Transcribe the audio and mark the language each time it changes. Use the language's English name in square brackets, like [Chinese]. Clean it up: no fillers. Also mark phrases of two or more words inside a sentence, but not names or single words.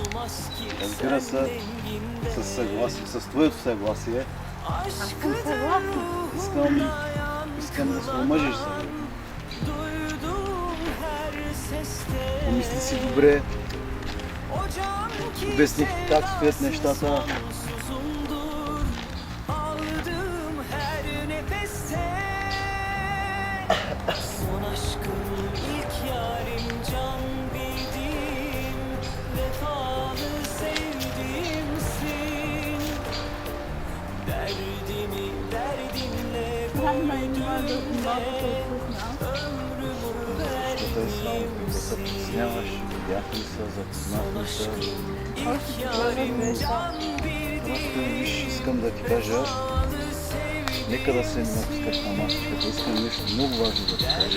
[Bulgarian] Разбира се, с твоето съгласие. Аз съм съгласна. Искам да се омъжиш за мен. Помисли си добре. Обясни как стоят нещата. [Turkish] Son aşkım ilk yarim can bildim Vefalı sevdiğimsin Derdimi derdinle Ben vardı. [Bulgarian] Защото да се притесняваш, бяхме се, запознахме се. Просто виж, искам да ти кажа, нека да се не напускаш на масичката. Искам нещо много важно да ти кажа.